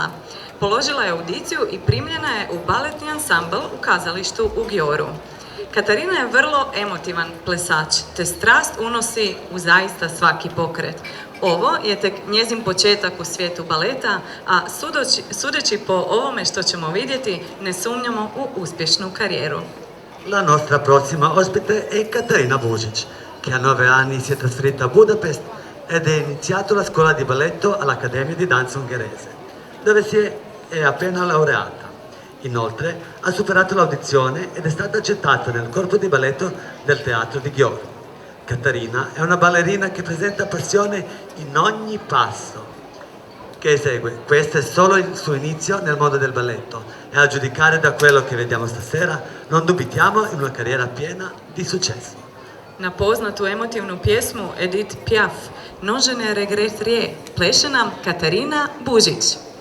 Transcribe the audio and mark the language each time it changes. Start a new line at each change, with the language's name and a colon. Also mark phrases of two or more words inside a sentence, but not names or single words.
Croatian: Položila je audiciju i primljena je u baletni ansambl u kazalištu u Gjoru. Katarina je vrlo emotivan plesač, te strast unosi u zaista svaki pokret. Ovo je tek njezin početak u svijetu baleta, a sudeći po ovome što ćemo vidjeti, ne sumnjamo u uspješnu karijeru.
Italian: La nostra prossima ospite è Caterina Bužić, che a 9 anni si è trasferita a Budapest ed è iniziato la scuola di balletto all'Accademia di Danza Ungherese, dove è appena laureata. Inoltre ha superato l'audizione ed è stata accettata nel corpo di balletto del teatro di Győr. Caterina è una ballerina che presenta passione in ogni passo che esegue. Questo è solo il suo inizio nel mondo del balletto e a giudicare da quello che vediamo stasera non dubitiamo in una carriera piena di successo.
Croatian: Na poznatu emotivnu pjesmu Edith Piaf, Non je ne regrette rien, pleše nam Katarina Bužić.